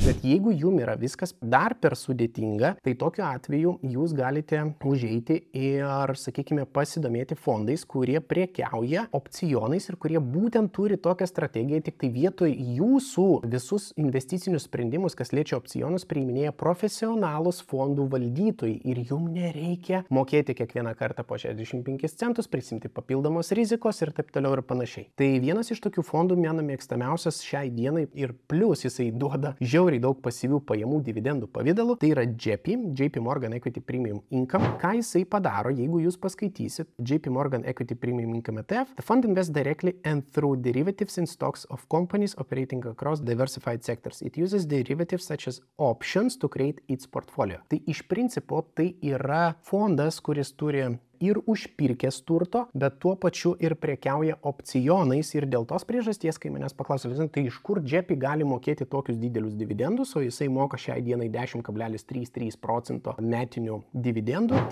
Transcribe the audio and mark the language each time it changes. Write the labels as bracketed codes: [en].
[lt] Bet jeigu jums yra viskas dar per sudėtinga, tai tokiu atveju jūs galite užeiti ir, sakykime, pasidomėti fondais, kurie prekiauja opcionais ir kurie būtent turi tokią strategiją, tik tai vietoj jūsų visus investicinius sprendimus, kas liečia opcionus, priiminėja profesionalus fondų valdytojai ir jums nereikia mokėti kiekvieną kartą po 65 centus, prisimti papildomos rizikos ir taip toliau ir panašiai. Tai vienas iš tokių fondų mano mėgstamiausias šiai dienai ir plus jisai duoda žiauriai daug pasyvių pajamų dividendų pavidalu, tai yra JP Morgan Equity Premium Income. Ką jisai padaro, jeigu jūs paskaitysit JP Morgan Equity Premium Income ETF? [en] The fund invests directly and through derivatives in stocks of companies operating across diversified sectors. It uses derivatives such as options to create its portfolio. [lt] Tai iš principo tai yra fondas, kuris turi ir užpirkęs turto, bet tuo pačiu ir prekiauja opcionais ir dėl tos priežasties, kai manęs paklausė, tai iš kur JP gali mokėti tokius didelius dividendus, o jisai moka šiai dienai 10,33% metinių dividendų.